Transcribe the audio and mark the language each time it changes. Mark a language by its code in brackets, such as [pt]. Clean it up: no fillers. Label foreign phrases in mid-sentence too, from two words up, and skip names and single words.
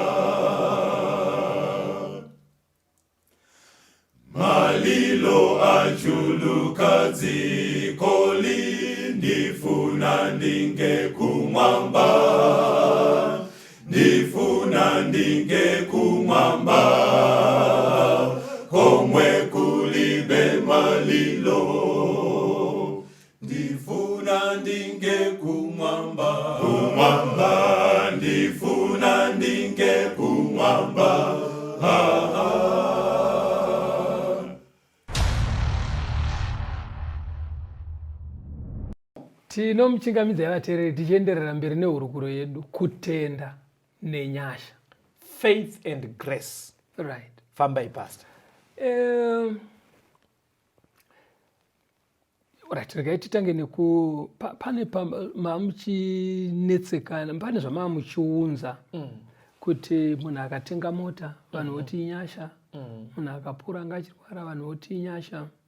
[ny] Malilo achuluka dzikoli, ndifuna ndinge kumwamba, ndifuna ndinge kumwamba, komwe kulibe malilo. Ndifuna ndinge kumwamba, kumwamba, ndifuna ndinge kumwamba. [sn] Tinomuchingamidza vateereri tichienderera mberi nehurukuro yedu, kutenda nenyasha, [en] faith and grace. right. [sn] Fambai pastor. Right, regai titange neku pane mamuchinetsekana, pane zvamamuchiunza kuti munhu akatenga mota vanhu voti inyasha, munhu akapura ngachirwara vanhu voti inyasha.